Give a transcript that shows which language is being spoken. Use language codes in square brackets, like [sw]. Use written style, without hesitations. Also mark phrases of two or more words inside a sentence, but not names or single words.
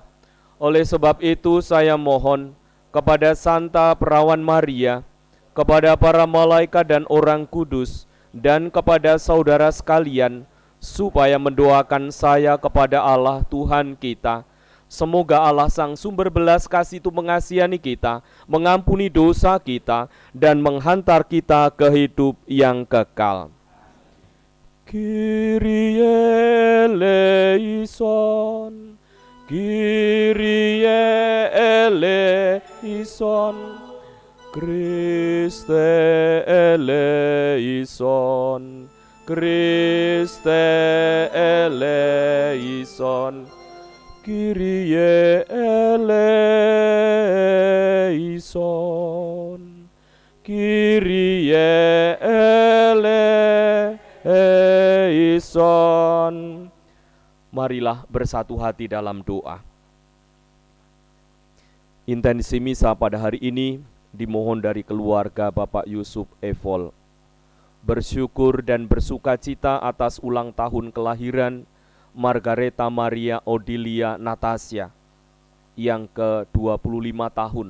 [id] Oleh sebab itu saya mohon kepada Santa Perawan Maria, kepada para malaikat dan orang kudus, dan kepada saudara sekalian, supaya mendoakan saya kepada Allah Tuhan kita. Semoga Allah Sang Sumber Belas Kasih itu mengasihani kita, mengampuni dosa kita, dan menghantar kita ke hidup yang kekal. [el] Κύριε ἐλέησον, Κύριε ἐλέησον, Χριστὲ ἐλέησον, Χριστὲ ἐλέησον, Κύριε ἐλέησον, Κύριε ἐλέησον. [id] Marilah bersatu hati dalam doa. Intensi misa pada hari ini dimohon dari keluarga Bapak Yusuf Evol. Bersyukur dan bersukacita atas ulang tahun kelahiran Margareta Maria Odilia Natasha yang ke-25 tahun.